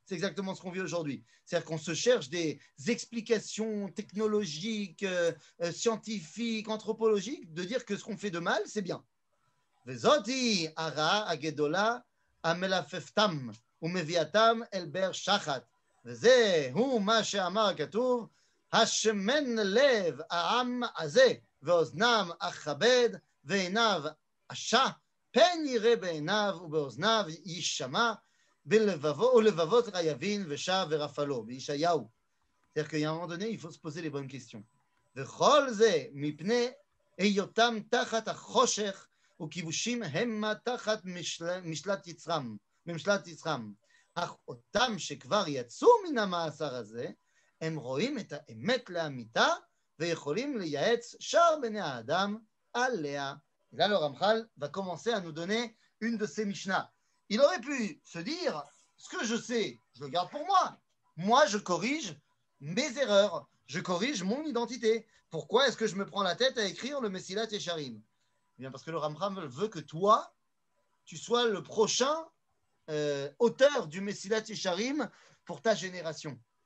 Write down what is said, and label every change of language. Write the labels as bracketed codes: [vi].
[fr] C'est exactement ce qu'on vit aujourd'hui. C'est-à-dire qu'on se cherche des explications technologiques, scientifiques, anthropologiques, de dire que ce qu'on fait de mal, c'est bien. [he] וזאתי הרעה הגדולה המלפפתם ומביאתם אל בר שחת. וזהו מה שאמר הכתוב, השמן לב העם הזה, ואוזנם אכבד, ועיניו אשה, פן יראה בעיניו ובאוזניו יישמע, ולבבות יבין ושב ורפלו, בישעיהו. [fr] C'est-à-dire qu'à un moment donné, il faut se poser les bonnes questions. [he] וכל זה מפני היותם תחת החושך, וכיבושים המה תחת משלט יצרם, ממשלט יצרם. אך אותם שכבר יצאו מן המאסר הזה, הם רואים את האמת לאמיתה, ויכולים לייעץ שאר בני האדם עליה. [fr] Et là, le Ramchal va commencer à nous donner une de ses Mishnah. Il aurait pu se dire, ce que je sais, je le garde pour moi. Moi, je corrige mes erreurs. Je corrige mon identité. Pourquoi est-ce que je me prends la tête à écrire le Mesilat Yesharim? Eh bien, parce que le Ramchal veut que toi, tu sois le prochain auteur du Mesilat Yesharim pour ta génération.